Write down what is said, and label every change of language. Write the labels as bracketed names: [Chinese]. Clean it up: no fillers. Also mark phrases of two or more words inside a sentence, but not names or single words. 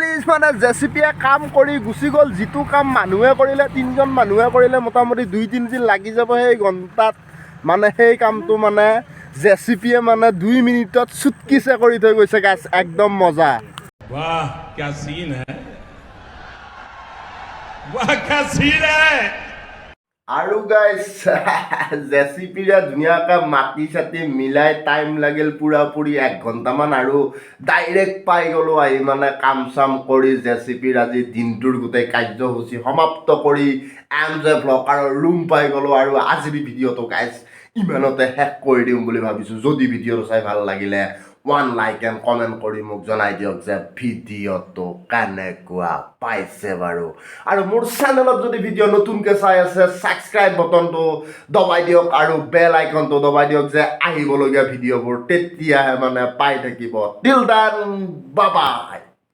[Assamese] মানে জেচিপিয়ে কাম কৰি গুচি গ'ল যিটো কাম মানুহে কৰিলে 3জন মানুহে কৰিলে মোটামুটি 2-3 দিন লাগি যাব সেই ঘণ্টাত মানে সেই কামটো মানে জেচিপিয়ে মানে 2 মিনিটত চুটকিছে কৰি থৈ গৈছে গাইছ একদম মজা [Hindi] वाह क्या सीन है वाह क्या सीन है [Assamese] আৰু গাইছ জেচিপিৰে ধুনীয়াকৈ মাটি চাটি মিলাই টাইম লাগিল পুৰাপুৰি 1 ঘণ্টামান আৰু ডাইৰেক্ট পাই গ'লোঁ আহি মানে কাম চাম কৰি জেচিপিৰ আজি দিনটোৰ গোটেই কাৰ্যসূচী সমাপ্ত কৰি MJ ব্লগাৰৰ ৰুম পাই গ'লোঁ আৰু আজিৰ ভিডিঅ'টো গাইছ ইমানতে শেষ কৰি দিম বুলি ভাবিছোঁ যদি ভিডিঅ'টো চাই ভাল লাগিলে 1 [English] like and comment [Assamese] কৰি মোক জনাই দিয়ক যে ভিডিঅ'টো কেনেকুৱা পাইছে বাৰু আৰু মোৰ চেনেলত যদি ভিডিঅ' নতুনকৈ চাই আছে [English] subscribe buttonটো [Assamese] দবাই দিয়ক আৰু [English] bell iconটো [Assamese] দবাই দিয়ক যে আহিবলগীয়া ভিডিঅ'বোৰ তেতিয়াহে মানে পাই থাকিব [English] till then bye bye